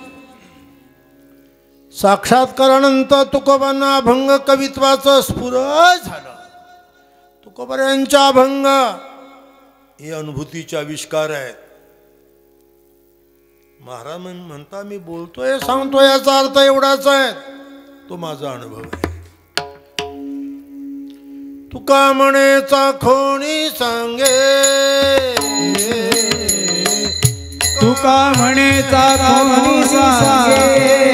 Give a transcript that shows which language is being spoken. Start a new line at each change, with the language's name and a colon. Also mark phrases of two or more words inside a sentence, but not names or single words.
Marathi: साक्षात्कारानंतर तुकोबांना अभंग कवित्वाचं स्फुरण झालं. तुकोबऱ्यांच्या अभंग हे अनुभूतीचे आविष्कार आहेत. महाराज म्हणता मी बोलतोय सांगतोय याचा अर्थ एवढाच आहे, तो माझा अनुभव आहे. तुका म्हणेचा खोणी सांगे तुका म्हणेचा कोणी सांगे